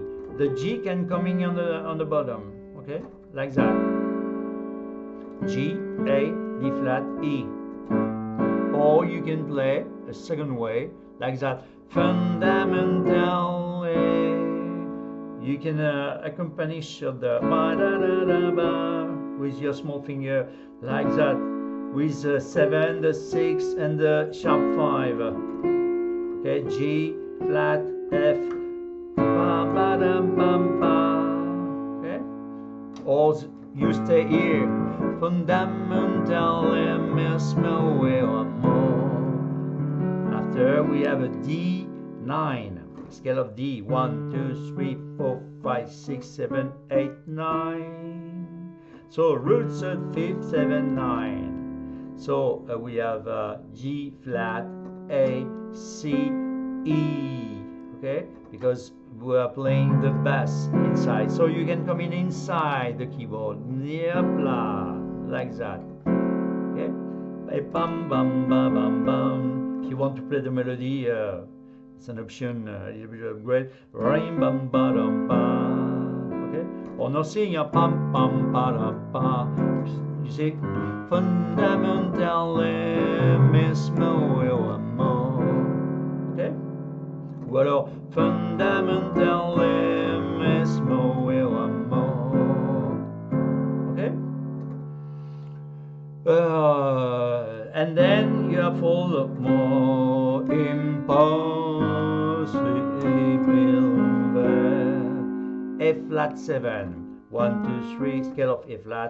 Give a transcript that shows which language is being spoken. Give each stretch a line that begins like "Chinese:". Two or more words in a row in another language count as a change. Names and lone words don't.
English: The G can come in on the bottom. Okay, like that. G, A, D flat, E. Or you can play a second way, like that. Fundamental A. You can accompany the ba da da da ba with your small finger, like that, with the 7, the 6, and the sharp 5. Okay, G flat, F, ba ba da bam ba. Okay, or you stay here. Fundamental mesmo or more. After we have a D9, scale of D. 1, 2, 3, 4, 5, 6, 7, 8, 9. So root third, fifth, 7, 9. So we have G flat, A, C, E. Okay, because we are playing the bass inside. So you can come in inside the keyboard. Like that. Okay, bam bam bam bam bam. If you want to play the melody, it's an option, a little bit upgrade. Rim bam ba dum ba. Okay, or nothing, pam pam ba dum ba. You see, fundamental mesmo mo. Okay,
French: ou alors
English: fundamental mesmo mo. Okay. And then you have all more impossible. F flat 7. 1, 2, 3, scale of F flat.